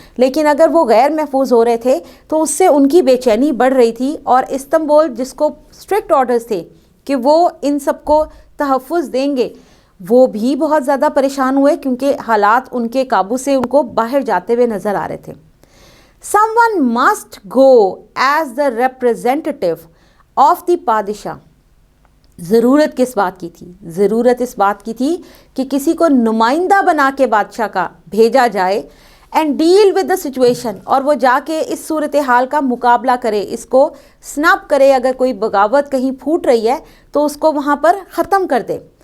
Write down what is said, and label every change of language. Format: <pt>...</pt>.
<ur>لیکن اگر وہ غیر محفوظ ہو رہے تھے تو اس سے ان کی بے چینی بڑھ رہی تھی، اور استنبول جس کو اسٹرکٹ آرڈرز تھے کہ وہ ان سب کو تحفظ دیں گے، وہ بھی بہت زیادہ پریشان ہوئے، کیونکہ حالات ان کے قابو سے ان کو باہر جاتے ہوئے نظر آ رہے تھے.</ur> <en>Someone must go as the representative of the پادشاہ.</en> <ur>ضرورت کس بات کی تھی؟ ضرورت اس بات کی تھی کہ کسی کو نمائندہ بنا کے بادشاہ کا بھیجا جائے</ur> <en>and deal with the situation,</en> <ur>اور وہ جا کے اس صورتحال کا مقابلہ کرے، اس کو سنپ کرے، اگر کوئی بغاوت کہیں پھوٹ رہی ہے تو اس کو وہاں پر ختم کر دے.</ur>